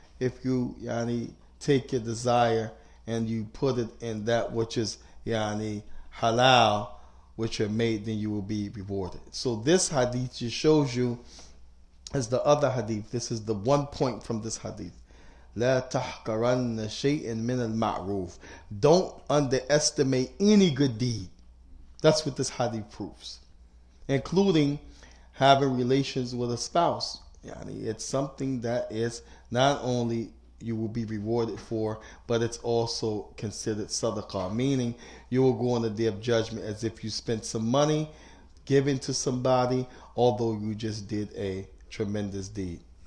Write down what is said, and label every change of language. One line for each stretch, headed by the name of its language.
English: If you take your desire and you put it in that which is halal, which are made, then you will be rewarded. So this hadith just shows you, as the other hadith, this is the one point from this hadith.
Arabic: لا تحقرن شيئا من المعروف.
English: Don't underestimate any good deed. That's what this hadith proves, including having relations with a spouse. It's something that is not only you will be rewarded for, but it's also considered sadaqah, meaning you will go on the day of judgment as if you spent some money given to somebody, although you just did a tremendous deed.